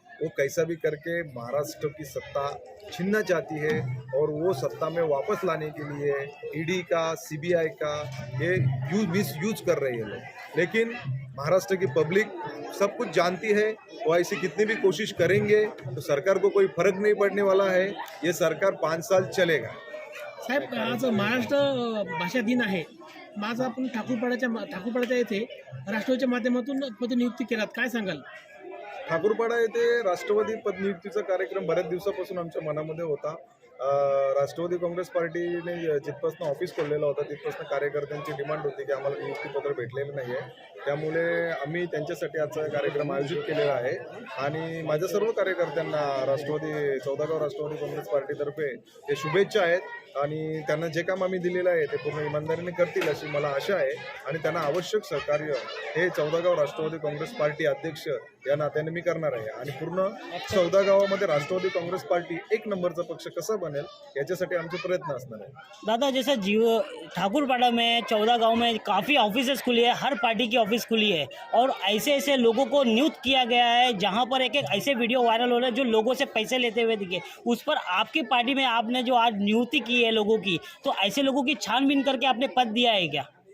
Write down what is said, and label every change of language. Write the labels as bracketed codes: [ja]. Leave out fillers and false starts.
[hi] वो कैसा भी करके महाराष्ट्र की सत्ता छीनना चाहती है और वो सत्ता में वापस लाने के लिए ईडी का, सीबीआई का ये मिसयूज कर रहे हैं लोग। लेकिन महाराष्ट्र की पब्लिक सब कुछ जानती है, वो ऐसी कितनी भी कोशिश करेंगे तो सरकार को कोई फर्क नहीं पड़ने वाला है। ये सरकार 5 साल चलेगा। [mr] साहेब, आज महाराष्ट्र भाषा दिन आहे, आज आपण ठाकूरपाड्याच्या येथे राष्ट्रवादीच्या माध्यमातून पदनियुक्ती केलात, काय सांगाल? ठाकूरपाडा येथे राष्ट्रवादी पदनियुक्तीचा कार्यक्रम बऱ्याच दिवसापासून आमच्या मनामध्ये होता। राष्ट्रवादी काँग्रेस पार्टीने जिथपासून ऑफिस खोललेला होता तिथपासून कार्यकर्त्यांची डिमांड होती की आम्हाला नियुक्तीपत्र भेटलेलं नाही आहे। त्यामुळे आम्ही त्यांच्यासाठी आजचा कार्यक्रम आयोजित केलेला आहे आणि माझ्या सर्व कार्यकर्त्यांना राष्ट्रवादी चौदागाव राष्ट्रवादी काँग्रेस पार्टीतर्फे हे शुभेच्छा आहेत आणि त्यांना जे काम आम्ही दिलेलं आहे ते पूर्ण इमानदारीने करतील अशी मला आशा आहे आणि त्यांना आवश्यक सहकार्य हे चौदागाव राष्ट्रवादी काँग्रेस पार्टी अध्यक्ष या नात्याने मी करणार आहे आणि पूर्ण चौदागावामध्ये राष्ट्रवादी काँग्रेस पार्टी एक नंबरचा पक्ष कसा बनेल याच्यासाठी आमचे प्रयत्न असणार आहे। [hi] दादा जैसे ठाकुरपाड़ा में 14 गांव में काफ़ी ऑफिसेस खुली है, हर पार्टी की ऑफिस खुली है और ऐसे ऐसे लोगों को नियुक्त किया गया है जहां पर एक एक ऐसे वीडियो वायरल हो रहे हैं जो लोगों से पैसे लेते हुए दिखे। उस पर आपकी पार्टी में आपने जो आज नियुक्ति की है लोगों की, तो ऐसे लोगों की छानबीन करके आपने पद दिया है क्या?